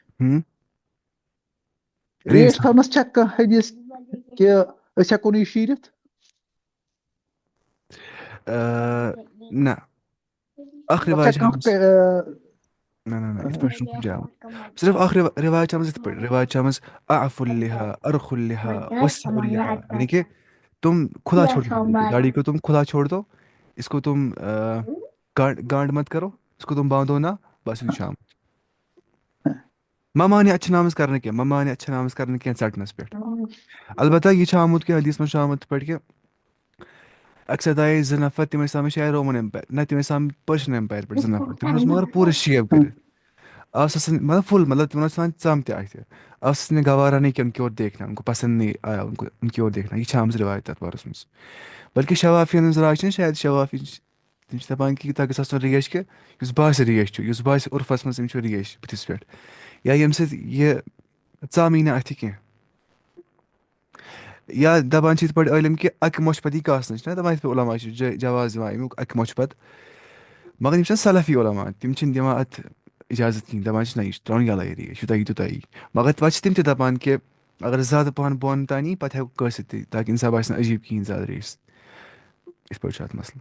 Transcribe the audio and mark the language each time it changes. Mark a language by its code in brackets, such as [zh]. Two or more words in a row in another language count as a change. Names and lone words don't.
[ks] ریس ریٹ تھاونس چھا کانٛہہ حدیث کہِ أسۍ ہٮ۪کو نہٕ یہِ شیٖرِتھ؟ نہ اکھ تَتھ چھا رواج کانٛہہ نہ یِتھ پٲٹھۍ چھُنہٕ کُنہِ جایہِ آمُت صرف اکھ رِواج چھِ آمٕژ یِتھ پٲٹھۍ رِواج چھِ آمٕژ [ar] اعف اللحى ارخ اللحى وسع اللحى [ur] یعنی کہ تم کھلا چھوڑ دو داڑھی کو تم کھلا چھوڑ دو اس کو تم گانڈ مت کرو اس کو تم باندھو نہ [ks] بس یہِ چھُ آمُت مہ مانہِ اَتہِ چھِنہٕ آمٕژ کرنہٕ کینٛہہ مہ مانہِ اَتہِ چھِنہٕ آمٕژ کرنہٕ کینٛہہ ژٹنَس پٮ۪ٹھ البتہ یہِ چھُ آمُت کہِ حدیث منٛز چھُ آمُت یِتھ پٲٹھۍ کہِ اکثر آیہِ زٕ نفر تِم ٲسۍ آمٕتۍ شاید رومن ایمپایر نہ تِم ٲسۍ آمٕتۍ پٔرشین ایمپایر پٮ۪ٹھ زٕ نفر تِمن اوس مگر پوٗرٕ شیو کٔرِتھ آس مطلب فل مطلب تِمن اوس آسان ژم تہِ اَتھِ آس نے [ur] گوارا نہیں کہ ان کی اور دیکھنا ان کو پسند نہیں آیا ان کو ان کی اور دیکھنا [ks] یہِ چھِ آمٕژ رِوایت تَتھ بارس منٛز بلکہِ شوافیَن ہٕنٛز راے چھِنہ شاید شوافی تِم چھِ دَپان کہِ تۄہہِ گژھِ آسُن ریش کہِ یُس باسہِ ریش چھُ یُس باسہِ عُرفس منٛز أمِس چھُ ریش بٕتھِس پٮ۪ٹھ یا ییٚمہِ سۭتۍ یہِ ژم یی نہٕ اَتھِ کینٛہہ یا دَپان چھِ یِتھ پٲٹھۍ عٲلِم کہِ اَکہِ مۄچھِ پتہٕ یی کاسنہٕ چھِنہ دَپان یِتھ پٲٹھۍ علما چھِ جواز دِوان اَمیُک اَکہِ مۄچھِ پتہٕ مگر یِم چھِنہ سلفی علما تِم چھِنہٕ دِوان اَتھ اِجازت کِہیٖنۍ دَپان چھِ نہ یہِ چھُ ترٛاوُن یَلَے ریش یوٗتاہ یی تیوٗتاہ یی مگر پتہٕ چھِ تِم تہِ دَپان کہِ اگر زیادٕ پَہَن بۄن تام یی پتہٕ ہٮ۪کو کٲسِتھ تہِ تاکہِ اِنسان باسہِ نہٕ عجیٖب کِہیٖنۍ زیادٕ ریش یِتھ پٲٹھۍ چھُ اَتھ مسلہٕ